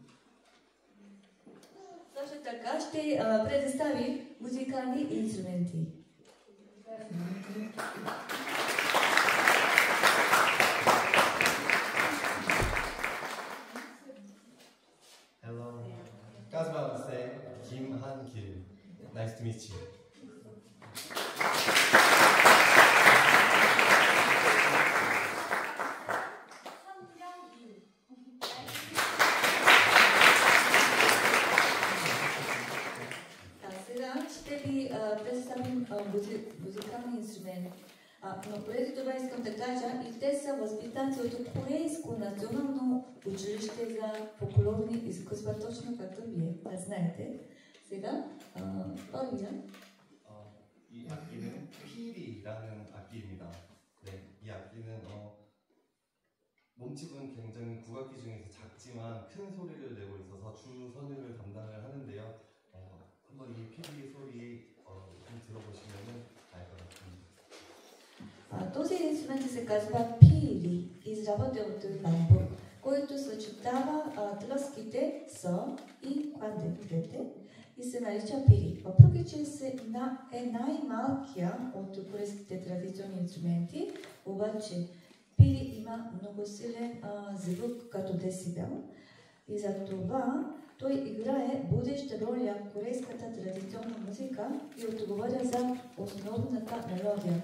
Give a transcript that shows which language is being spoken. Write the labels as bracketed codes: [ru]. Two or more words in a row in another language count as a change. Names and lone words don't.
[bg] Също така ще представим музикални инструменти. [en] Hello. [bg] Казвам се Ким Хан Кил. [en] Nice to meet you. [bg] Ще ви представим музикални инструменти. Но преди това искам да кажа, и те са възпитати от Корейско национално училище за фолклорни изкуства, точно както вие знаете. Сега, първия. [ko] 이 악기는 필이라는 악기입니다. 네, 이 악기는 몸집은 굉장히 국악기 중에서 작지만 큰 소리를 내고 있어서 주 선율을 담당을 하는데요. 한번 이 피리 소리 좀 들어보시면 알 것 같습니다. [bg] Този инструмент се казва пили, изработен от бамбук, който съчетава тлъските со и квантетите и се нарича пили. Въпреки че е най-малкия от корейските традиционни инструменти, обаче пили има много силен звук като десибел и за това той играе водеща роля в корейската традиционна музика и отговаря за основната мелодия.